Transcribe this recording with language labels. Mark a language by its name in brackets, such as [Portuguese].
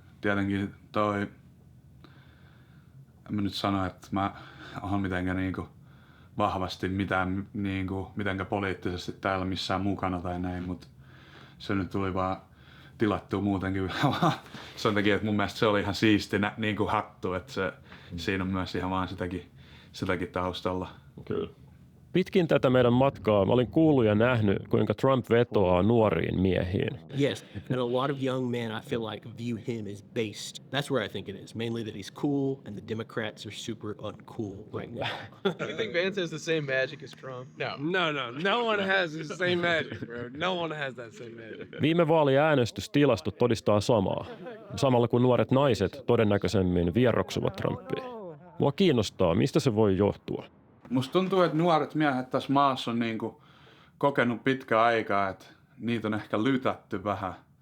[Finnish] Tietenkin toi, en mä nyt sano, että mä oon mitenkään niinku vahvasti mitenkä poliittisesti täällä missään mukana tai näin, mutta se nyt tuli vaan tilattua muutenkin sen takia, että mun mielestä se oli ihan siisti niinku hattu, että siinä on myös ihan vaan sitäkin taustalla. Kyllä. Pitkin tätä meidän matkaa mä olin kuullut ja nähnyt, kuinka Trump vetoaa nuoriin miehiin. [English] Yes, and a lot of young men, I feel like, view him as based. That's where I think it is. Mainly that he's cool, and the Democrats are super uncool right now. You think Vance has the same magic as Trump? No one has the same magic, bro. No one has that same magic. [Finnish] Viime vaaliäänestystilastot todistaa samaa. Samalla kun nuoret naiset todennäköisemmin vieroksuvat Trumpia. Mua kiinnostaa, mistä se voi johtua. Musta tuntuu, että nuoret miehet tässä maassa on niinku kokenut pitkä aikaa, että niitä on ehkä lytätty vähän.